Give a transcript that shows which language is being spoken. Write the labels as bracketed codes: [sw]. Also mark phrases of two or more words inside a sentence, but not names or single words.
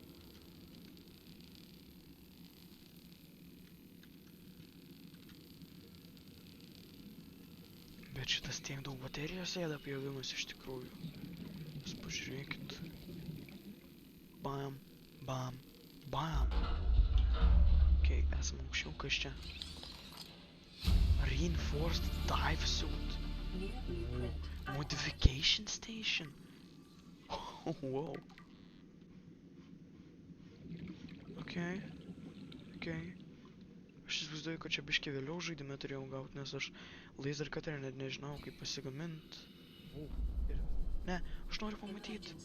[lt] Bet šitas tiek daug baterijos ėda pjovimas iš tikrųjų. Jūs pažiūrėkit. Bam, bam, bam. Okay, esam aukščiau, kas čia? [en] Reinforced dive suit. Modification station. Wow. Okay. [lt] Aš įsivaizduoju, kad čia biškį vėliau žaidime turėjau gauti, nes aš [en] laser cuterį [lt] net nežinau, kaip pasigamint. Ne, aš noriu pamatyti.